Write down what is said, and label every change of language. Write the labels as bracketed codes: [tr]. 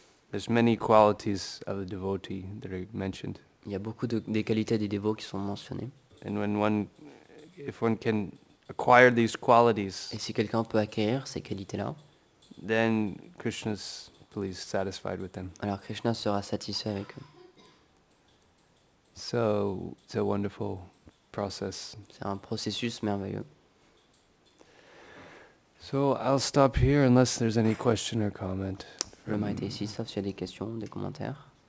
[en] There's many qualities of the devotee that are mentioned. [fr] Il y a beaucoup des qualités des dévots qui sont mentionnées. [en] And if one can acquire these qualities, [fr] et si quelqu'un peut acquérir ces qualités-là, [en] then Krishna's pleased, satisfied with them. [fr] Alors Krishna sera satisfait avec eux. [en] So it's a wonderful process. [fr] C'est un processus merveilleux. [en] So I'll stop here unless there's any question or comment. [fr] Je vais m'arrêter ici, sauf s'il y a des questions, des commentaires.